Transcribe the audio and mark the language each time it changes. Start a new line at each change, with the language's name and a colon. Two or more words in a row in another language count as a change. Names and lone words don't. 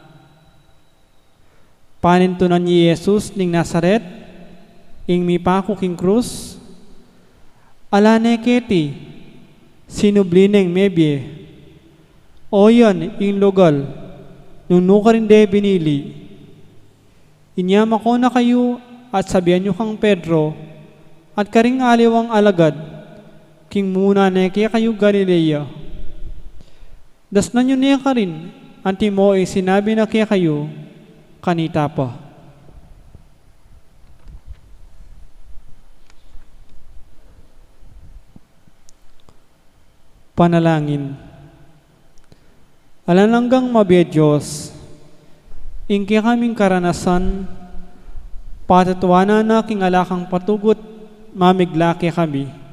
Pampanga: Panintunan ni Jesus ning Nazaret, ing mipako king krus, alane keti, sinubli ning Mebye, oyan ing lugal, nung ka rin de binili. Inyama ko na kayo at sabihan nyo kang Pedro, at karing aliwang alagad, king muna neke kayo Galilea. Das na nyo niya ka rin, anti mo ay sinabi na kaya kayo, kanita pa. Panalangin. Alananggang mabiya Diyos, ingki kaming karanasan, patatuwanan na king alakang patugot, mamiglaki kami.